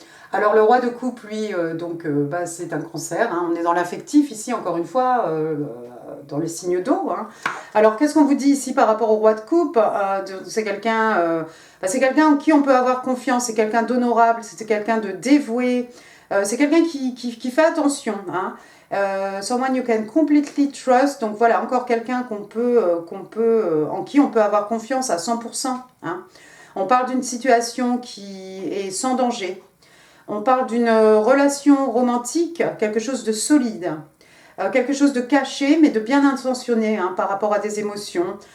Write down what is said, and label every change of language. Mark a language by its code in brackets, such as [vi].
[fr] Alors le roi de coupe, lui, c'est un cancer, hein. On est dans l'affectif ici, encore une fois, dans les signes d'eau, hein. Alors qu'est-ce qu'on vous dit ici par rapport au roi de coupe? C'est quelqu'un en qui on peut avoir confiance, c'est quelqu'un d'honorable, c'est quelqu'un de dévoué, c'est quelqu'un qui fait attention, hein. [en] Someone you can completely trust. [fr] Donc voilà, encore quelqu'un en qui on peut avoir confiance à 100%, hein. On parle d'une situation qui est sans danger. On parle d'une relation romantique, quelque chose de solide. quelque chose de caché, mais de bien intentionné hein, par rapport à des émotions.